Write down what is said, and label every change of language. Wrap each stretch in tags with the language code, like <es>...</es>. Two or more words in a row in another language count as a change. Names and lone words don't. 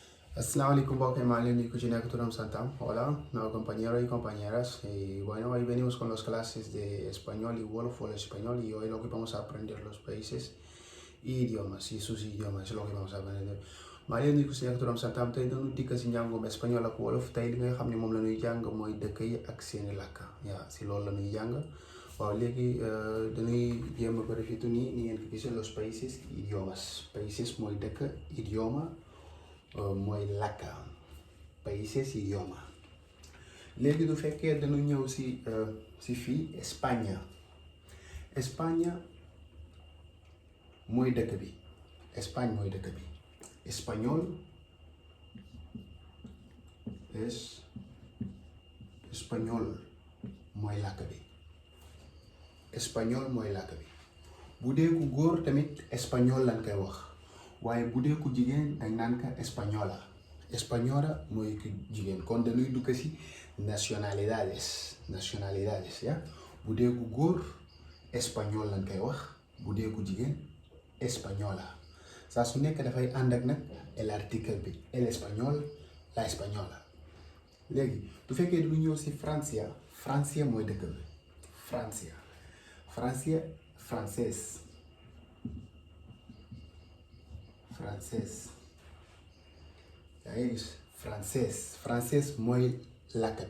<ar>السلام عليكم,</ar> <es>y Kuchinakuturam Santam. Hola, nuevos compañeros y compañeras. Y bueno, hoy venimos con las clases de español y Wolof o el español. Y hoy lo que vamos a aprender los países y idiomas y sus idiomas es lo que vamos a aprender. Malien y Kuchinakuturam Santam.</es> <wo>Tey dañu dikk si njàngum espagnol ak wolof. Tey li nga xam ne moom la ñuy jàng mooy dëkk yi ak seeni làkk. yaa si loolu la ñuy jàng. waaw léegi dañuy jéem a vérifier ni ngeen ko gisee</wo> <es>los países idiomas.</es> <wo>Países mooy dëkk, idioma mooy làkk.</wo> <es>Países idioma.</es> <wo>léegi du fekkee dañu ñëw si fii Espagne mooy dëkk bi. Espagne mooy dëkk bi. Espagnol es espagnol mooy làkk bi. Espagnol mooy làkk bi. bu dee ku góor tamit espagnol lañ koy wax waaye bu dee ku jigéen dañ naan ko española. Española mooy ku jigéen kon dañuy dugg si nationalidades ya. bu dee ku góor espagnol lañ koy wax, bu dee ku jigéen española. saa su nekk dafay ànd ak nag el article bi el espagnol,</wo> <es>la española.</es> <wo>léegi du fekkee du ñëw si Francia mooy dëkk bi. Francia français yaa ngi gis français mooy làkk bi.</wo>